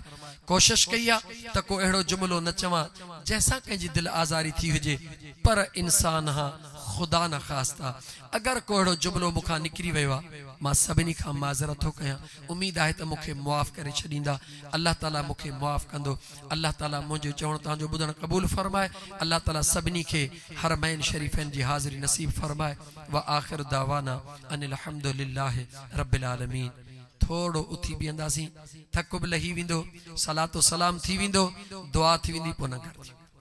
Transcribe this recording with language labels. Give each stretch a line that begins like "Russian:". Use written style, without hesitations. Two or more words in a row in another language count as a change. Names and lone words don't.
Sindhi: कोशिश कई आहे त को अहिड़ो जुमिलो न चवां जंहिंसां कंहिंजी दिलि आज़ारी थी हुजे, पर इंसान हा खुदा न ख़ास्ता अगर को अहिड़ो जुमिलो मूंखां निकिरी वियो आहे, मां सभिनी खां माज़रत थो कयां। उम्मीद आहे त मूंखे मुआफ़ करे छॾींदा। अल्लाह ताला मूंखे मुआफ़ कंदो। अल्लाह ताला मुंहिंजो चवण तव्हांजो ॿुधण क़बूल फरमाए। अल्लाह ताला सभिनी खे हरमैन शरीफ़नि जी हाज़िरी नसीब फरमाए।
Arabic: و آخر دعوانا أن الحمد لله رب العالمين.
Sindhi: थोड़ो उथी बीहंदासीं, थक बि लही वेंदो, सलातो सलाम थी वेंदो, दुआ थी वेंदी, पोइ न कर।